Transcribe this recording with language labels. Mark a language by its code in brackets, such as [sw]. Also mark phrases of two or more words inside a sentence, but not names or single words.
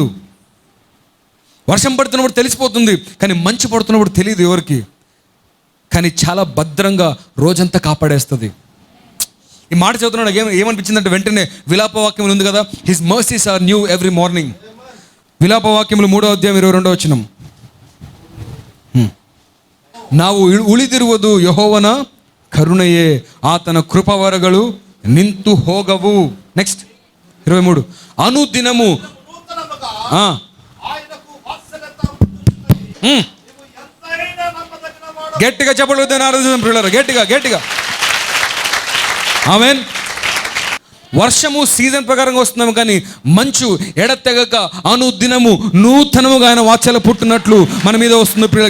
[te] వర్షం పడుతున్నప్పుడు తెలిసిపోతుంది, కానీ మంచు పడుతున్నప్పుడు తెలియదు ఎవరికి. కానీ చాలా భద్రంగా రోజంతా కాపాడేస్తుంది. ఈ మాట చదువుతున్నాడు, ఏమనిపించిందంటే వెంటనే విలాపవాక్యములు ఉంది కదా, [en] His mercies are new every morning. [te] విలాపవాక్యములు 3వ అధ్యాయం 22వ వచనం. [kn] ನಾವು ಉಳಿದಿರುವುದು ಯೆಹೋವನ ಕರುಣೆಯೇ, ಆತನ ಕೃಪಾವರಗಳು ನಿಂತು ಹೋಗವು. [en] ನೆಕ್ಸ್ಟ್ 23. [te] ಅನುದಿನము గట్టిగా చెప్పలేదు, గట్టిగా ఆమేన్. వర్షము సీజన్ ప్రకారంగా వస్తున్నాము, కానీ మంచు ఎడతెగక అనుదినము నూతనముగా ఆయన వాత్సల్యం పుట్టినట్లు మన మీద వస్తుంది ప్రియులారా.